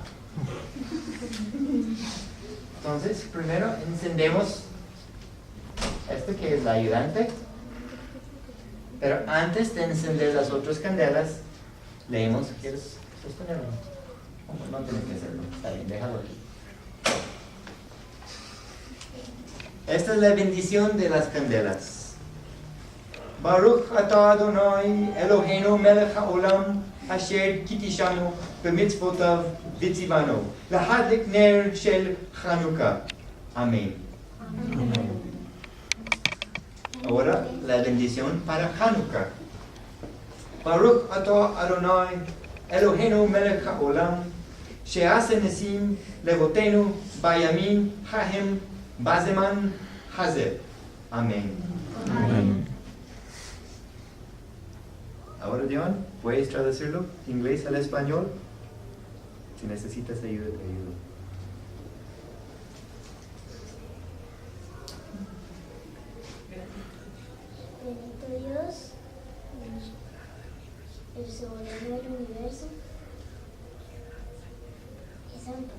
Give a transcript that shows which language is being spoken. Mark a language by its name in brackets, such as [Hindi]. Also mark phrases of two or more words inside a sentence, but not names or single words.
[Spanish] Entonces primero encendemos esto que es la ayudante, pero antes de encender las otras candelas leemos. ¿Quieres sostenerlo? No tienes que hacerlo, está bien, déjalo aquí. Esta es la bendición de las candelas. [Hebrew] ברוך אתה אדוני אלוהינו מלך העולם אשר קדשנו במצוותיו וצוונו להדליק נר של חנוכה. [Spanish] Amén. Ahora la bendición para Hanukkah. [Hebrew] ברוך אתה אדוני אלוהינו מלך העולם שעשה נסים לאבותינו בימים ההם בזמן הזה. [Spanish] Amén. Amén. Ahora, John, ¿puedes traducirlo de inglés al español? Si necesitas ayuda, te ayudo. Bendito Dios, el soberano del universo, y santos.